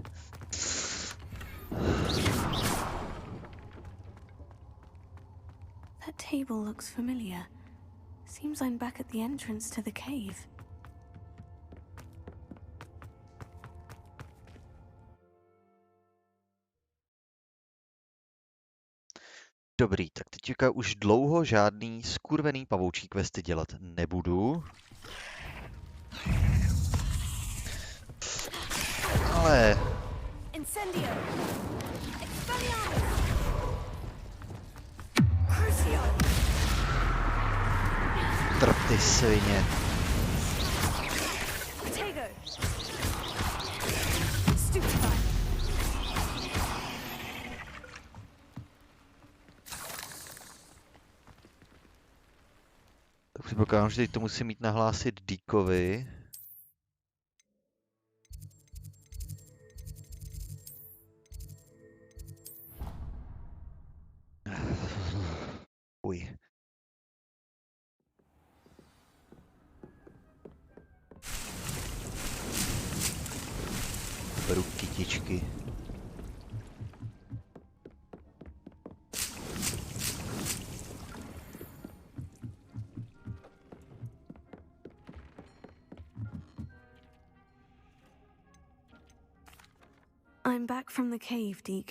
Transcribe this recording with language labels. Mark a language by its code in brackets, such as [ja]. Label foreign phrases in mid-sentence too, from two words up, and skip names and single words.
[en] That table looks familiar. Seems I'm back at the entrance to the cave. [cs] Dobrý, tak teďka už dlouho žádný skurvený pavoučí questy dělat nebudu. Ale... Incendio. Expelliarmus. Crucio. Trp ty svině. Protego. Stupefy. Tak předpokládám, že teď to musím mít nahlásit Deakovi. Uj. Beru kytičky. [en] I'm back from the cave, Deke.